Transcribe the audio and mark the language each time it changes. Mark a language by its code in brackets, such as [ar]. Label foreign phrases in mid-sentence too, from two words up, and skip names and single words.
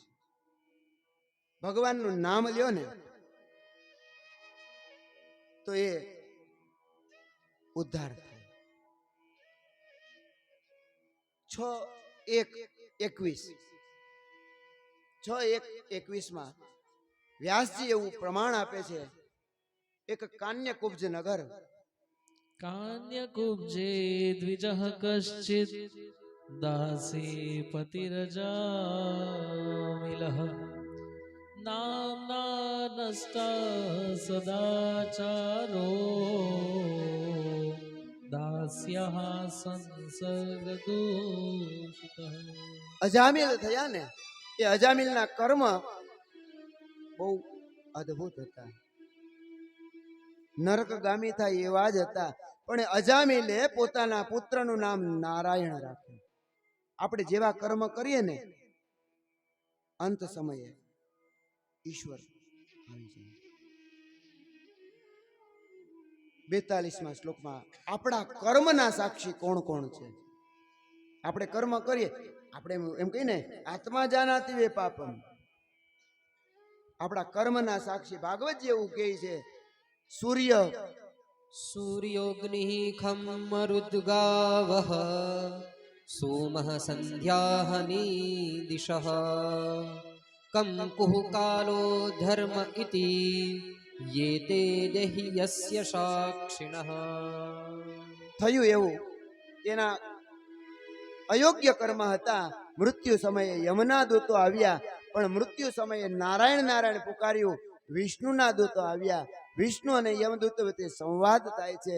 [gu] ભગવાનનું નામ લ્યો ને તો એ ઉદ્ધાર થાય. 6:1:21 વ્યાસજી એવું પ્રમાણ આપે છે. એક કાન્યકુબ્જ નગર, [sa] कान्यकुब्जे द्विजः कश्चित् दासी पतिरजामिलः नाम्ना नष्टा सदाचारो दास्यः संसर्गदूषितः. [gu] અજામિલ થયા ને એ અજામિલના કર્મ બહુ અદ્ભુત હતા. નરકગામી થાય એવા જ હતા. પણ અજામિલે પોતાના પુત્રનું નામ નારાયણ રાખ્યું. આપણે જેવા કર્મ કરીએ ને અંત સમયે ઈશ્વર આવી જાય. 42મા શ્લોકમાં આપણા કર્મના સાક્ષી કોણ કોણ છે? આપણે કર્મ કરીએ, આપણે એમ કહીને [sa] आत्मा जानाति वे पापम. [gu] આપણા કર્મના સાક્ષી ભાગવતજી એવું કહે છે, સૂર્ય [sa] सूर्योऽग्निः खं मरुद्गावः सोमः सन्ध्याहनी दिशः कं कुः कालो धर्म इति ये ते देहि यस्य साक्षिणः. [gu] થયું એવું તેના અયોગ્ય કર્મ હતા. મૃત્યુ સમયે યમના દૂતો આવ્યા, પણ મૃત્યુ સમયે નારાયણ નારાયણ પુકાર્યું. વિષ્ણુના દૂતો આવ્યા, વિષ્ણુ અને યમદૂતો વચ્ચે સંવાદ થાય છે.